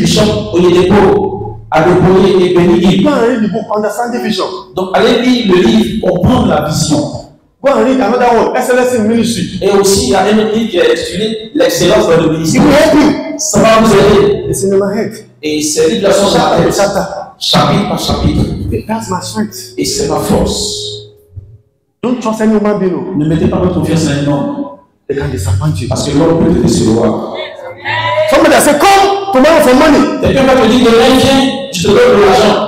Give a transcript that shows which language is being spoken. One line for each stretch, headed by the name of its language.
French: bishop Oyedepo a déployé et béni.
English: Go and read the book, Understand the Vision.
French: Donc, allez lire le livre, comprendre la vision.
English: Go and read another one, Excellence in Ministry.
French: Et aussi, il y a un autre livre qui est intitulé L'excellence dans le
English: It
French: ministère.
English: will help you.
French: Ça va vous aider.
English: It's in my head.
French: Et ces livres-là sont dans la tête,
English: Chapter.
French: chapitre par chapitre.
English: That's my strength.
French: Et c'est ma force.
English: Don't trust any human being.
French: Ne mettez pas votre confiance en un homme.
English: They can disappoint you.
French: Parce que l'homme peut te décevoir.
English: Somebody has said, come tomorrow for money.
French: Quelqu'un va te dire demain, viens, je te donne de l'argent.